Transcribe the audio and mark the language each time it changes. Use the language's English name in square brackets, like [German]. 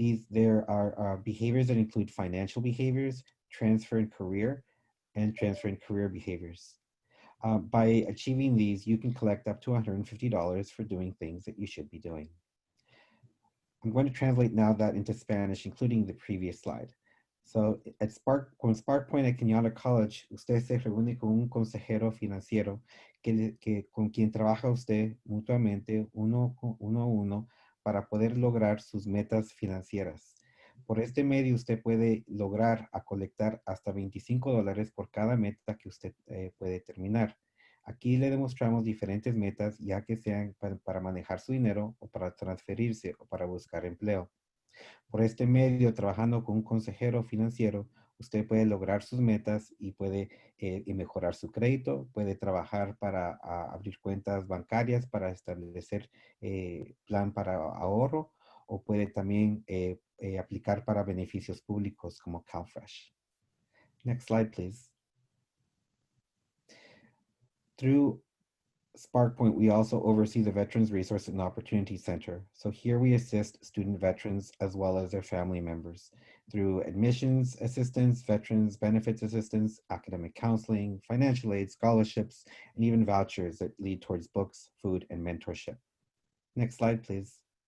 [English] There are behaviors that include financial behaviors, transfer in career, and transfer in career behaviors. By achieving these, you can collect up to $150 for doing things that you should be doing. I'm going to translate now that into Spanish, including the previous slide. [Spanish] So con SparkPoint at Kenyatta College, usted se reúne con un consejero financiero con quien trabaja usted mutuamente uno a uno para poder lograr sus metas financieras. Por este medio usted puede lograr colectar hasta $25 por cada meta que usted puede terminar. Aquí le demostramos diferentes metas, ya que sean para manejar su dinero o para transferirse o para buscar empleo. Por este medio, trabajando con un consejero financiero, usted puede lograr sus metas y puede mejorar su crédito, puede trabajar para abrir cuentas bancarias, para establecer plan para ahorro, o puede también aplicar para beneficios públicos como CalFresh. [English] Next slide, please. Through SparkPoint, we also oversee the Veterans Resource and Opportunity Center. So here we assist student veterans as well as their family members through admissions assistance, veterans benefits assistance, academic counseling, financial aid, scholarships, and even vouchers that lead towards books, food, and mentorship. Next slide, please.